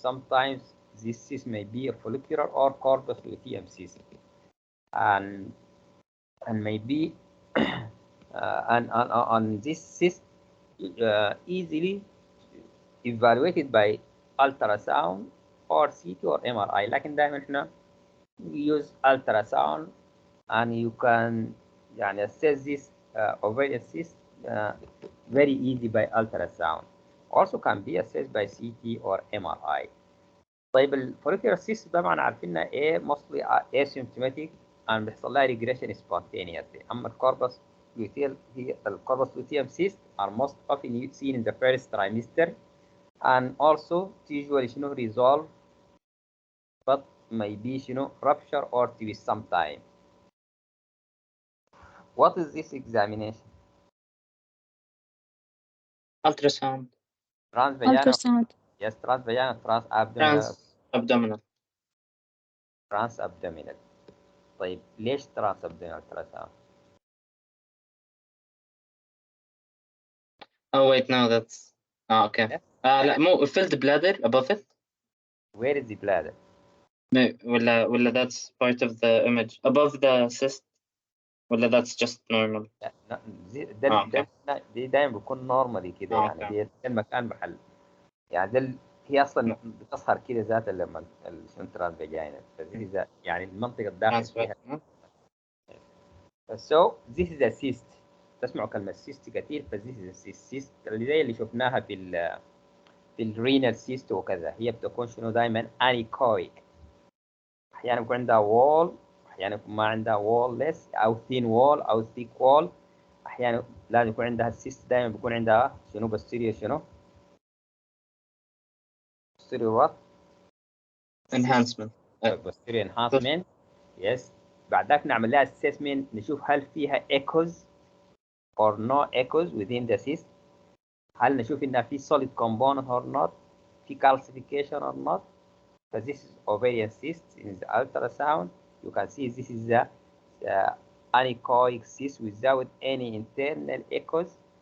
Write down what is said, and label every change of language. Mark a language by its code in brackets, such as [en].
[en] Sometimes this cyst may be a follicular or corpus luteum cyst, and maybe and this cyst easily evaluated by ultrasound or CT or MRI. [ar] لكن دائما احنا [en] use ultrasound and you can يعني assess this ovarian cyst very easy by ultrasound. Also can be assessed by CT or MRI. [ar] طيب الفوليكولار cyst طبعا عارفينها ايه [en] mostly asymptomatic and [ar] بيحصل لها regression spontaneously. اما الكوربس [en] luteal [ar] هي الكوربس [en] luteum cyst are most often seen in the first trimester and also usually resolve but maybe rupture or twist sometime. What is this examination? Ultrasound. Transvaginal. Ultrasound. Yes, transvaginal, transabdominal. Transabdominal. transabdominal. [ar] طيب ليش transabdominal ultrasound? [en] Oh wait, no, that's okay. Yeah. [ar] لا مو [en] filled bladder above it. Where is the bladder? [ar] ولا [en] that's part of the image above the cyst. ولا that's just normal. [ar] لا ده دي دايما بيكون نورمالي كده يعني [en] okay. [ar] دي المكان محل يعني ده هي اصلا بتظهر كده ذات لما السنترال فاجينا فدي يعني المنطقه الداخل فيها. [en] So this is a cyst. [ar] تسمعوا كلمه cyst كثير فذيس [en] is a cyst [ar] اللي زي اللي شفناها في الرينال cyst وكذا. هي بتكون دايما انيكويك، احيانا بيكون عندها وول، احيانا يكون ما عندها وول ليس او ثين وول او ثيك وول. احيانا لازم يكون عندها السيست دائما بيكون عندها [en] posterior posterior what enhancement. posterior enhancement. yes. [ar] بعد ذاك نعمل لها assessment نشوف هل فيها [en] echoes or no echoes within the cyst. [ar] هل نشوف انها في [en] solid component or not، في calcification or not. So this is ovarian cyst. In the ultrasound you can see this is the anechoic cyst without any internal echoes.